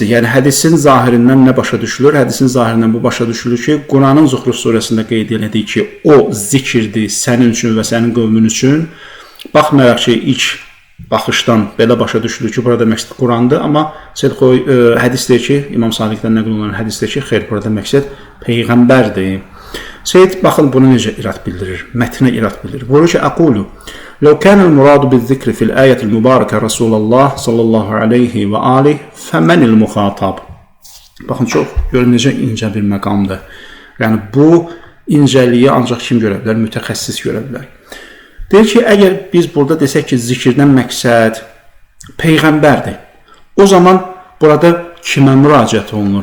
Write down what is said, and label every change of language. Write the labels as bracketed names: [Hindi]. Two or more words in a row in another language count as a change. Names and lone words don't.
[Azerbaijani] Yəni, hədisin zahirindən nə başa düşülür? Hədisin zahirindən bu başa düşülür ki, Quranın Zuhruf surəsində qeyd elədik ki, o zikirdir sənin üçün və sənin qövmün üçün. Baxmayaraq ki, ilk baxışdan belə başa düşülür ki, burada məqsəd Qurandır, amma hədis deyir ki, İmam Sadiqdən nəql olunan hədis deyir ki, xeyr, burada məqsəd Peyğəmbərdir. Seyyid baxın bunu necə irad bildirir, mətnə irad bildirir. Buyurur ki, [Arabic] əqulu, لو كان المراد بالذكر في الآية المباركة رسول الله صلى الله عليه وآله فمن المخاطب. [Azerbaijani] Baxın, çox görün necə incə bir məqamdır. Yəni, bu incəliyi ancaq kim görə bilər? Mütəxəssis görə bilər. Deyir ki, əgər biz burada desək ki, zikirdən məqsəd Peyğəmbərdir, o zaman burada kimə müraciət olunur?